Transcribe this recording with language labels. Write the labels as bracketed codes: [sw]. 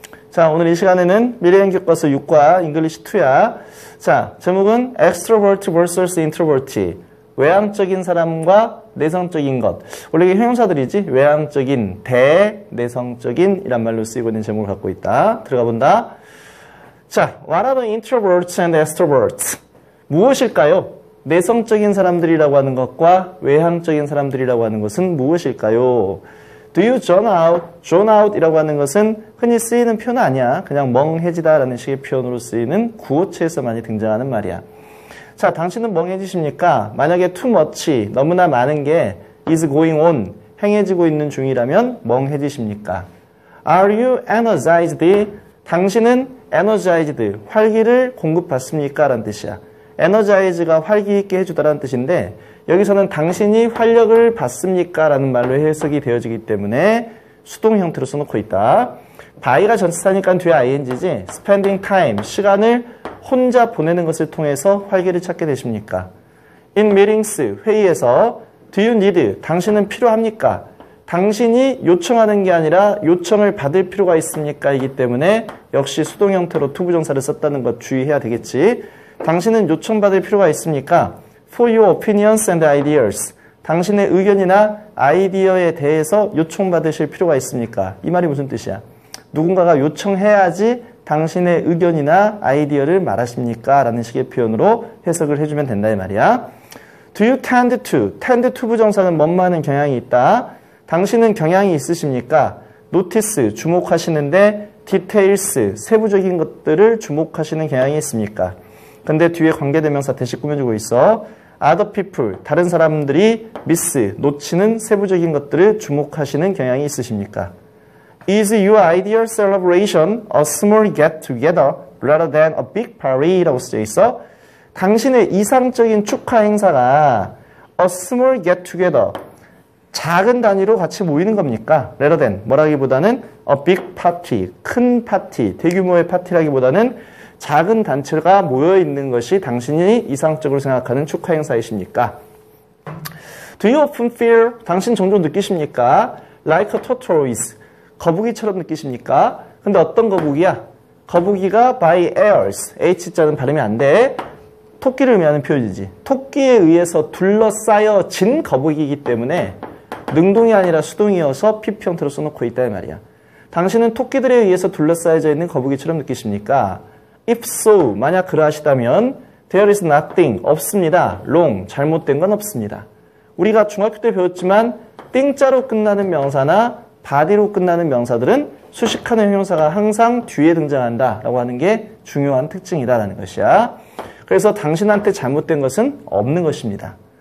[ko] 자, 오늘 이 시간에는 미래행 교과서 6과 잉글리시 2야. 자, 제목은 extrovert vs introvert. 외향적인 사람과 내성적인 것. 원래 이게 형용사들이지. 외향적인, 내성적인 이란 말로 쓰이고 있는 제목을 갖고 있다. 들어가 본다. 자, [en] what are the introverts and extroverts? [ko] 무엇일까요? 내성적인 사람들이라고 하는 것과 외향적인 사람들이라고 하는 것은 무엇일까요? [en] Do you zone out? [ko] zone out 이라고 하는 것은 흔히 쓰이는 표현 아니야. 그냥 멍해지다 라는 식의 표현으로 쓰이는 구어체에서 많이 등장하는 말이야. 자, 당신은 멍해지십니까? 만약에 [en] too much, [ko] 너무나 많은 게 [en] is going on, [ko] 행해지고 있는 중이라면 멍해지십니까? [en] Are you energized? [ko] 당신은 energized, 활기를 공급받습니까? 라는 뜻이야. energize가 활기 있게 해주다라는 뜻인데 여기서는 당신이 활력을 받습니까? 라는 말로 해석이 되어지기 때문에 수동 형태로 써놓고 있다. by가 전치사니까 뒤에 ing지. [en] spending time, [ko] 시간을 혼자 보내는 것을 통해서 활기를 찾게 되십니까? [en] in meetings, [ko] 회의에서 [en] do you need, [ko] 당신은 필요합니까? 당신이 요청하는 게 아니라 요청을 받을 필요가 있습니까? 이기 때문에 역시 수동 형태로 투부정사를 썼다는 것 주의해야 되겠지. 당신은 요청받을 필요가 있습니까? [en] For your opinions and ideas. [ko] 당신의 의견이나 아이디어에 대해서 요청받으실 필요가 있습니까? 이 말이 무슨 뜻이야? 누군가가 요청해야지 당신의 의견이나 아이디어를 말하십니까? 라는 식의 표현으로 해석을 해주면 된다 이 말이야. [en] Do you tend to [ko] 부정사는 뭐뭐하는 경향이 있다. 당신은 경향이 있으십니까? Notice, 주목하시는데 details, 세부적인 것들을 주목하시는 경향이 있습니까? 근데 뒤에 관계대명사 대시 꾸며주고 있어. [en] Other people, [ko] 다른 사람들이 miss, 놓치는 세부적인 것들을 주목하시는 경향이 있으십니까? [en] Is your ideal celebration a small get-together rather than a big party? [ko] 라고 쓰여 있어. 당신의 이상적인 축하 행사가 [en] a small get-together, [ko] 작은 단위로 같이 모이는 겁니까? rather than, 뭐라기보다는 [en] a big party, [ko] 큰 파티, 대규모의 파티라기보다는 작은 단체가 모여있는 것이 당신이 이상적으로 생각하는 축하 행사이십니까? [en] Do you often feel, [ko] 당신 종종 느끼십니까? [en] Like a tortoise, [ko] 거북이처럼 느끼십니까? 근데 어떤 거북이야? 거북이가 by airs, H자는 발음이 안 돼. 토끼를 의미하는 표현이지. 토끼에 의해서 둘러싸여진 거북이이기 때문에 능동이 아니라 수동이어서 PP 형태로 써놓고 있다 이 말이야. 당신은 토끼들에 의해서 둘러싸여져 있는 거북이처럼 느끼십니까? [en] If so, [ko] 만약 그러하시다면 [en] there is nothing, [ko] 없습니다. wrong, 잘못된 건 없습니다. 우리가 중학교 때 배웠지만 띵자로 끝나는 명사나 body로 끝나는 명사들은 수식하는 형용사가 항상 뒤에 등장한다라고 하는 게 중요한 특징이다라는 것이야. 그래서 당신한테 잘못된 것은 없는 것입니다.